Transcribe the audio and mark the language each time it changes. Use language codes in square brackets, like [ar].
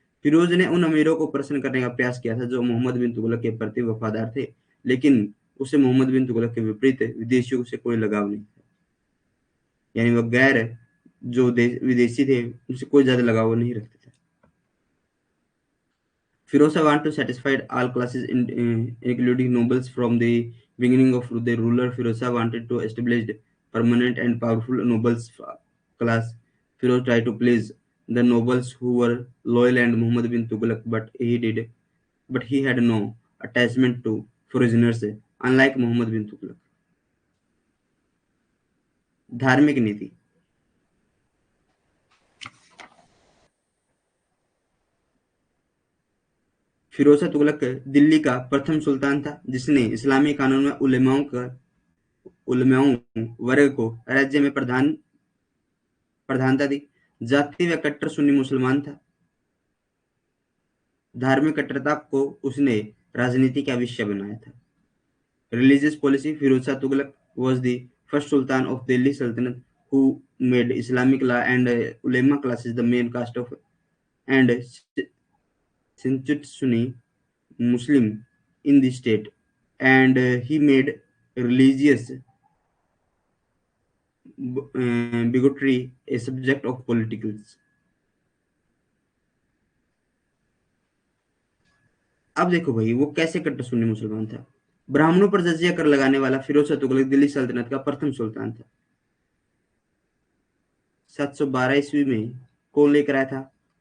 [hi] फिरोज ने उन अमीरों को प्रसन्न करने का प्रयास किया था जो मोहम्मद बिन तुगलक के प्रति वफादार थे, लेकिन उसे मोहम्मद बिन तुगलक के विपरीत विदेशियों से कोई लगाव नहीं था। यानी वह गैर जो विदेशी थे, उनसे कोई ज्यादा लगाव नहीं रखते थे। [en] Firoza wanted to satisfy all classes, including nobles. From the beginning of the ruler, Firoza wanted to establish permanent and powerful nobles class. Firoz tried to please the nobles who were loyal and Muhammad bin Tughlaq, but he had no attachment to foreigners, unlike Muhammad bin Tughlaq. [hi] धार्मिक नीति। फिरोज शाह तुगलक दिल्ली का प्रथम सुल्तान था, जिसने इस्लामी कानून में उलमाओं वर्ग को राज्य में प्रधानता दी। जाति व कट्टर सुन्नी मुसलमान था। धार्मिक कट्टरता को उसने राजनीति का विषय बनाया था। [en] Religious policy, Firoz Shah Tughlaq was the first sultan of Delhi Sultanate who made Islamic law and ulema classes the main caste of and censured Sunni Muslim in the state, and he made religious bigotry a subject of politics. [hi] अब देखो भाई, वो कैसे कट्टर सुन्नी मुसलमान था। ब्राह्मणों पर जजिया कर लगाने वाला फिरोज शाह तुगलक दिल्ली सल्तनत का प्रथम सुल्तान था। 712 ईस्वी में कौन लेकर आया था?